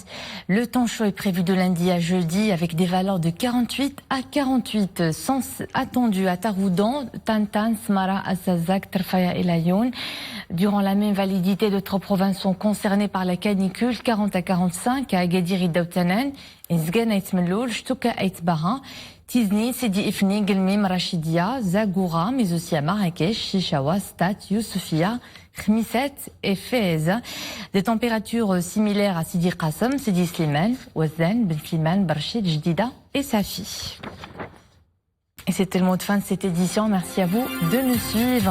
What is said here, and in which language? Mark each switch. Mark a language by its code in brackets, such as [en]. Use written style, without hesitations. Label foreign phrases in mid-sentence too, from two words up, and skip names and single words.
[fr] Le temps chaud est prévu de lundi à jeudi avec des valeurs de 48 à 48. Sens attendu à Taroudan, Tantan, Smara, Assazak, Terfaya et Layoun. Durant la même validité, d'autres provinces sont concernées par la canicule, 40 à 45 à Agadir et Daoutanan, Zgan et Tmeloul, Shtuka et Tbaha. Tizni, Sidi Ifni, Gelmim, Rachidia, Zagoura, mais aussi à Marrakech, Chichawa, Stat, Youssoufia, Khmiset et Fez. Des températures similaires à Sidi Qassam, Sidi Slimane, Ouazan, Ben Slimane, Barchid, Jdida et Safi. Et c'était le mot de fin de cette édition. Merci à vous de nous suivre.